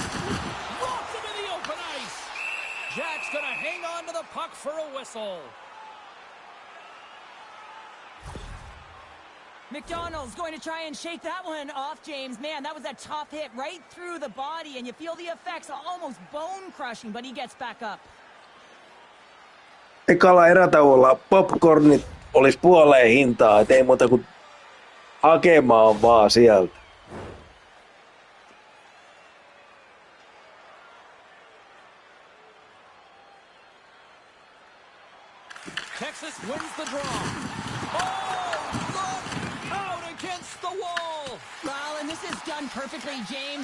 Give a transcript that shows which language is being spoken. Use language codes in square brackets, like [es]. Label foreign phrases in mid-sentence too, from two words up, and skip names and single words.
[en] Walked into the open ice. Jack's going to hang on to the puck for a whistle. McDonald's going to try and shake that one off, James. Man, that was a tough hit right through the body, and you feel the effects almost bone-crushing, but he gets back up. [fi] Ekalla erätauolla popcornit olisi puoleen hintaa, et ei muuta kuin hakemaan vaan sieltä. [en] Texas wins the draw. Oh, look out against the wall. Well, and this is done perfectly, James.